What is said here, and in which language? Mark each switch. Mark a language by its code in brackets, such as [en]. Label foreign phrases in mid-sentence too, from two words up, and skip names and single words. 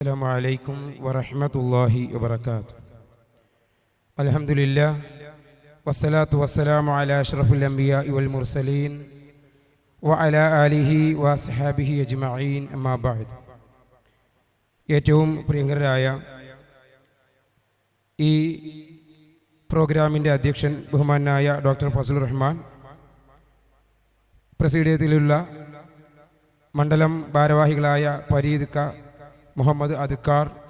[ar] السلام عليكم ورحمة الله وبركاته. الحمد لله والصلاة والسلام على أشرف الأنبياء والمرسلين وعلى آله وصحبه أجمعين أما بعد. [ml] ഏറ്റവും പ്രിയങ്കരായ ഈ പ്രോഗ്രാമിൻ്റെ അധ്യക്ഷൻ ബഹുമാനായ ഡോക്ടർ ഫസലുർ റഹ്മാൻ, പ്രസിഡന്റിലുള്ള മണ്ഡലം ഭാരവാഹികളായ ഫരീദ് ക, മുഹമ്മദ് അദ്ക്കാർ,